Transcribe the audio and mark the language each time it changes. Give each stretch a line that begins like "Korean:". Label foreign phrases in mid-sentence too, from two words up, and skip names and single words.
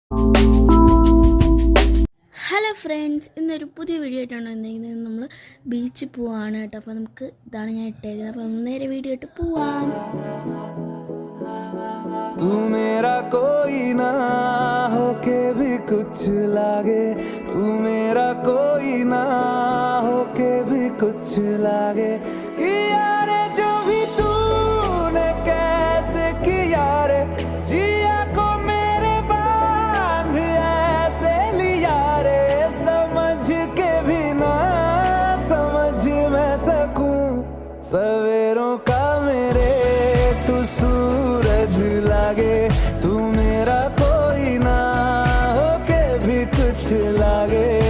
English: Hello friends,
Malayalam: ഇന്നൊരു പുതിയ വീഡിയോ ആയിട്ടാണ് വന്നിരിക്കുന്നത്. നമ്മൾ ബീച്ചിൽ പോവാണ് കേട്ടോ. അപ്പോൾ നമുക്ക് ഇതാണ് ഞാൻ ഇട്ടേക്കുന്നത്. അപ്പോൾ നേരെ വീഡിയോ ഇട്ട് പോവാം.
Hindi: तू मेरा कोई ना होके भी कुछ लागे, तू मेरा कोई ना होके भी कुछ लागे कि यारे जो भी तूने कैसे किया रे, जिया को मेरे बांध ऐसे लिया रे, समझ के भी ना समझ मैं सकूं सवेरों का मेरे तू सूरज लागे, तू मेरा कोई ना होके भी कुछ लागे।